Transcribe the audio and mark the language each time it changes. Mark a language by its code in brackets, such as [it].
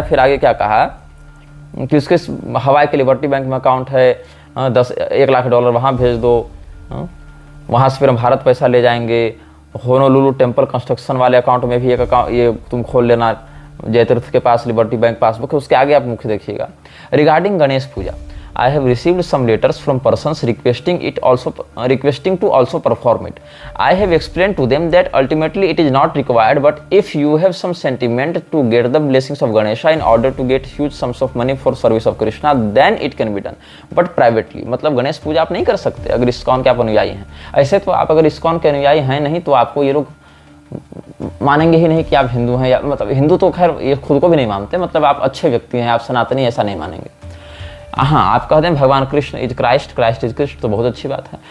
[hi] फिर आगे क्या कहा कि उसके हवाई के लिबर्टी बैंक में अकाउंट है, 1,00,000 वहाँ भेज दो, वहाँ से फिर हम भारत पैसा ले जाएंगे। होनोलुलु टेम्पल कंस्ट्रक्शन वाले अकाउंट में भी एक अकाउंट ये तुम खोल लेना, जयतीर्थ के पास लिबर्टी बैंक पासबुक है, उसके आगे आप मुख्य देखिएगा। [en] Regarding Ganesh puja, I have received some letters from persons requesting to also perform it. I have explained to them that ultimately it is not required, but if you have some sentiment to get the blessings of Ganesha in order to get huge sums of money for service of Krishna, then it can be done. But privately, [hi] मतलब गणेश पूजा आप नहीं कर सकते अगर ISKCON के आप अनुयायी हैं। ऐसे तो आप अगर इस्कॉन के अनुयायी हैं नहीं तो आपको ये लोग मानेंगे ही नहीं कि आप हिंदू हैं, या मतलब हिंदू तो खैर ये खुद को भी नहीं मानते, मतलब आप अच्छे व्यक्ति हैं, आप सनातनी, ऐसा नहीं मानेंगे। हाँ, आप कह दें भगवान [en] Krishna is Christ, Christ is Krishna, [hi] तो बहुत अच्छी बात है।